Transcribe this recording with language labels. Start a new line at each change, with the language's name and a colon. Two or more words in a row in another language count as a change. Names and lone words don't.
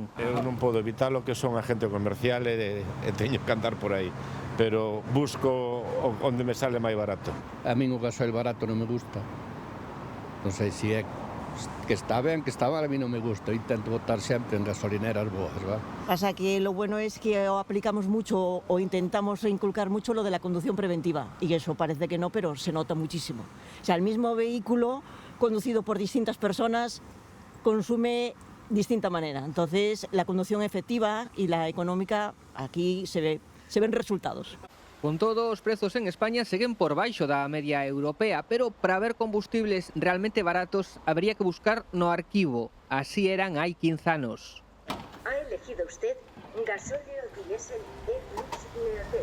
Galician: Eu non podo evitar lo que son agente comercial e teño que andar por aí, pero busco onde me sale máis barato. A min o gasoil barato non me gusta. Non sei se é que está ben, que está mal, a mí non me gusta. Intento botar sempre en gasolineras boas, ¿va?
Spanish: Pasa que lo bueno es que aplicamos mucho o intentamos inculcar mucho lo de la conducción preventiva y eso parece que no, pero se nota muchísimo. O sea, el mismo vehículo conducido por distintas personas consume distinta manera. Entonces, la conducción efectiva y la económica aquí se ven resultados.
Galician: Con todo, os prezos en España seguen por baixo da media europea, pero para ver combustibles realmente baratos habería que buscar no arquivo. Así eran hai 15 anos.
Spanish: Ha elegido usted gasóleo diésel E-Plus Neotel.